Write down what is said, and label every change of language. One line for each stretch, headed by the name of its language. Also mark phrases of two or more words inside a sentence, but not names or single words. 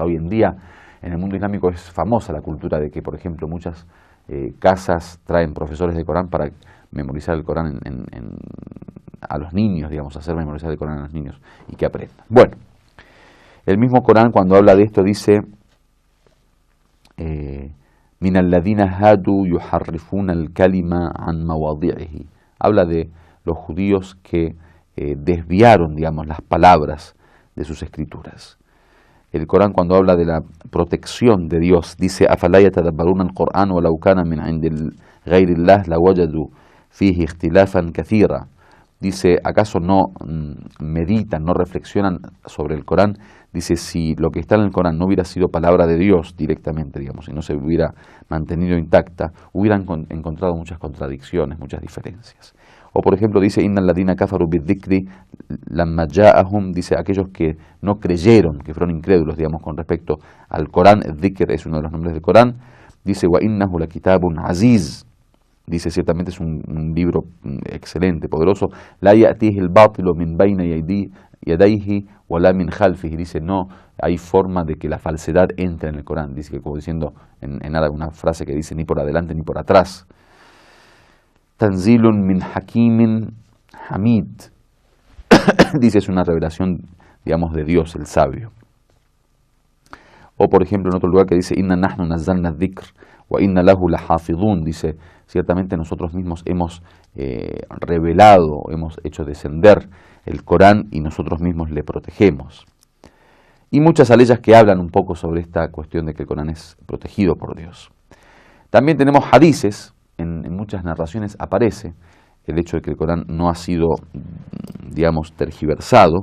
Spanish: Hoy en día, en el mundo islámico es famosa la cultura de que, por ejemplo, muchas casas traen profesores de Corán para memorizar el Corán a los niños, digamos, hacer memorizar el Corán a los niños y que aprendan. Bueno, el mismo Corán, cuando habla de esto, dice:
Arabic: من الذين هادوا يحرفون الكلم عن مواضعه.
Spanish: Habla de los judíos que desviaron, digamos, las palabras de sus escrituras. El Corán, cuando habla de la protección de Dios, dice:
Arabic: أفلا يتدبرون القرآن ولو كان من عند غير الله لوجدوا فيه اختلافا كثيرا.
Spanish: Dice: ¿acaso no meditan, no reflexionan sobre el Corán? Dice: si lo que está en el Corán no hubiera sido palabra de Dios directamente, digamos, y no se hubiera mantenido intacta, hubieran encontrado muchas contradicciones, muchas diferencias. O por ejemplo dice:
Arabic: إن الذين كفروا بالذكر لما جاءهم.
Spanish: Dice: aquellos que no creyeron, que fueron incrédulos, digamos, con respecto al Corán. Dhikr es uno de los nombres del Corán. Dice:
Arabic: وإنه لكتاب عزيز.
Spanish: Dice: ciertamente es un libro excelente, poderoso.
Arabic: لا يأتيه الباطل من بين يديه ولا من خلفه.
Spanish: Dice: no hay forma de que la falsedad entre en el Corán. Dice, que como diciendo en árabe, una frase que dice: ni por adelante ni por atrás.
Arabic: تنزيل من حكيم حميد.
Spanish: Dice: es una revelación, digamos, de Dios, el sabio. O por ejemplo en otro lugar que dice:
Arabic: إنا نحن نزلنا الذكر وإنا له لحافظون.
Spanish: Dice: ciertamente nosotros mismos hemos revelado, hemos hecho descender el Corán y nosotros mismos le protegemos. Y muchas aleyas que hablan un poco sobre esta cuestión de que el Corán es protegido por Dios. También tenemos hadices, en muchas narraciones aparece el hecho de que el Corán no ha sido, digamos, tergiversado.